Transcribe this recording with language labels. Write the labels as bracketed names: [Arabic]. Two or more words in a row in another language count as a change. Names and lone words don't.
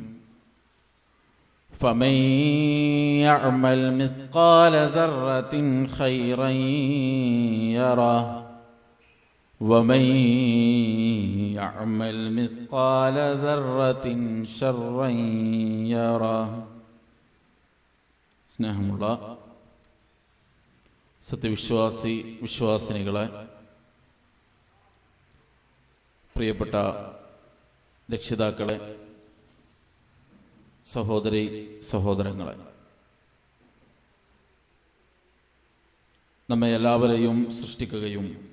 [Arabic] فمن يعمل مثقال ذرة خيرا يره ومن يعمل مثقال ذرة شرا يره. [Malayalam] സ്നേഹമുള്ള വിശ്വാസിനികളെ, പ്രിയപ്പെട്ട രക്ഷിതാക്കളെ, സഹോദരി സഹോദരങ്ങളെ, നമ്മെ എല്ലാവരെയും സൃഷ്ടിക്കുകയും